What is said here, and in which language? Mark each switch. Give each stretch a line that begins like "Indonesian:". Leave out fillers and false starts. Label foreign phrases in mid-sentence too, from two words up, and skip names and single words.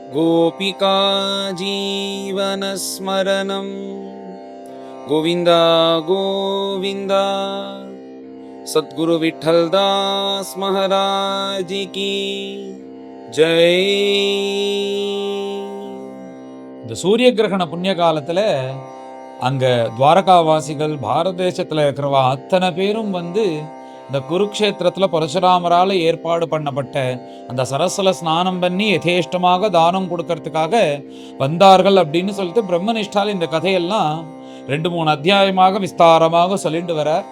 Sanskrit: गोपिका जीवनस्मरणं गोविन्द गोविन्द।
Hindi: सद्गुरु विठ्ठलदास महाराज की जय।
Tamil: இந்த சூரிய கிரகண புண்ணிய காலத்துல அங்க துவாரகாவாசிகள் பாரத தேசத்துல இருக்கிறவா அத்தனை பேரும் இந்த குருக்ஷேத்திரத்துல பரசுராமரால ஏற்பாடு பண்ணப்பட்ட அந்த சரஸ்வல ஸ்நானம் பண்ணி யதேஷ்டமாக தானம் கொடுக்கறதுக்காக வந்தார்கள் அப்படின்னு சொல்லிட்டு பிரம்மனிஷ்டால் இந்த கதையெல்லாம் 2-3 அத்தியாயமாக விஸ்தாரமாக சொல்லிட்டு வரார்.